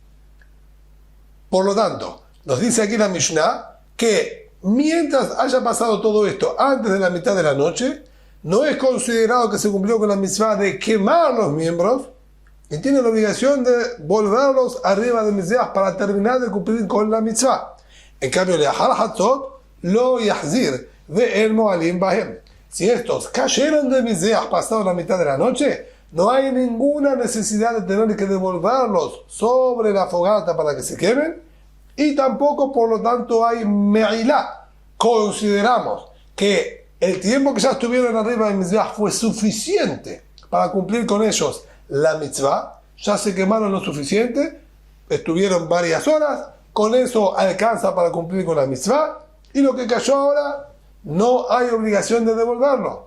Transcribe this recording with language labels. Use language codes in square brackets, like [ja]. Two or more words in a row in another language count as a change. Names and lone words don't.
[es] Por lo tanto, nos dice aquí la Mishnah que mientras haya pasado todo esto antes de la mitad de la noche, no es considerado que se cumplió con la mitzvah de quemar los miembros y tiene la obligación de volverlos arriba de Mizbeach para terminar de cumplir con la mitzvah. En cambio, [he] לאחר חצות לא יחזיר ואין מועלין בהם. [es] Si estos cayeron de Mizbeach pasado la mitad de la noche, no hay ninguna necesidad de tener que devolverlos sobre la fogata para que se quemen, y tampoco, por lo tanto, hay me'ilá. Consideramos que el tiempo que ya estuvieron arriba de Mizbeach fue suficiente para cumplir con ellos la mitzvah, ya se quemaron lo suficiente, estuvieron varias horas, con eso alcanza para cumplir con la mitzvah, y lo que cayó ahora no hay obligación de devolverlo.